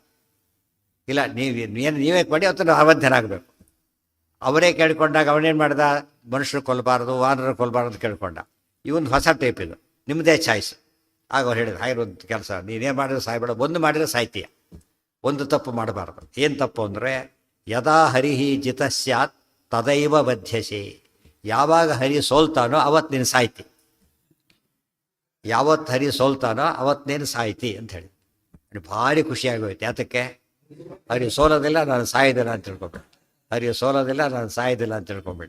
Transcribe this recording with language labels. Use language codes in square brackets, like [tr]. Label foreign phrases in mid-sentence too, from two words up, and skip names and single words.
[kn] ಇಲ್ಲ ನೀವೇ ಮಾಡಿ ಅವತ್ತು ಅವಧ್ಯನಾಗಬೇಕು. ಅವರೇ ಕೇಳ್ಕೊಂಡಾಗ ಅವನೇನು ಮಾಡ್ದ, ಮನುಷ್ಯರು ಕೊಲ್ಲಬಾರ್ದು, ವಾನರರು ಕೊಲ್ಲಬಾರ್ದು ಅಂತ ಕೇಳ್ಕೊಂಡ. ಇವೊಂದು ಹೊಸ ಟೈಪ್ ಇದು, ನಿಮ್ಮದೇ ಚಾಯ್ಸ್. ಆಗ ಅವ್ರು ಹೇಳಿದ್ರು, ಹಾಗಿರೋದು ಕೆಲಸ ನೀನೇನು ಮಾಡಿದ್ರೆ ಸಾಯ್ಬೇಡ, ಒಂದು ಮಾಡಿದ್ರೆ ಸಾಯ್ತೀಯ, ಒಂದು ತಪ್ಪು ಮಾಡಬಾರ್ದು. ಏನು ತಪ್ಪು ಅಂದರೆ, [sa] ಯದಾ ಹರಿಹಿ ಜಿತ ಸ್ಯಾತ್ ತದೈವ ಬದ್ಧಸೆ. [kn] ಯಾವಾಗ ಹರಿ ಸೋಲ್ತಾನೋ ಅವತ್ತು ನೀನು ಸಾಯ್ತಿ, ಯಾವತ್ತು ಹರಿ ಸೋಲ್ತಾನೋ ಅವತ್ತು ನೀನು ಸಾಯ್ತಿ ಅಂತ ಹೇಳಿ. ಭಾರಿ ಖುಷಿಯಾಗೋಯ್ತು. ಯಾತಕ್ಕೆ? ಹರಿ ಸೋಲೋದಿಲ್ಲ, ನಾನು ಸಾಯೋದಿಲ್ಲ ಅಂತ ತಿಳ್ಕೊಂಬಿಟ್ಟ. ಹರಿ ಸೋಲೋದಿಲ್ಲ, ನಾನು ಸಾಯೋದಿಲ್ಲ ಅಂತ ತಿಳ್ಕೊಂಬಿಟ್ಟ.